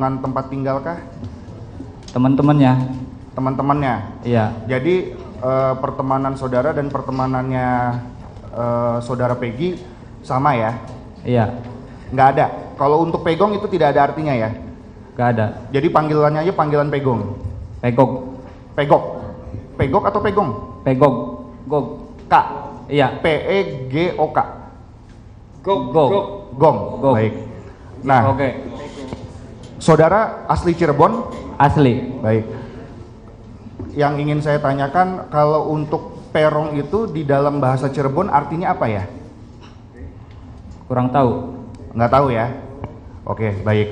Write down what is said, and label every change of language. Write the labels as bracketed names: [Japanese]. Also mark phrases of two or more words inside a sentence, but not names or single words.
[Indonesian] Lingkungan tempat tinggalkah? Teman-temannya. Teman-temannya. Iya. Jadi pertemanan saudara dan pertemanannya saudara Peggy sama ya? Iya. Nggak ada. Kalau untuk Pegong itu tidak ada artinya ya? Nggak ada. Jadi panggilannya aja panggilan Pegong. Pegok. Pegok. Pegok atau Pegong? Pegok. Gog. K. Iya. P-E-G-O-K. Gog. Gog. Gong. Gog. Baik. Nah, Oke. saudara asli Cirebon? Asli. Baik. Yang ingin saya tanyakan, kalau untuk perong itu di dalam bahasa Cirebon artinya apa ya? Kurang tahu. Nggak tahu ya? Oke, baik.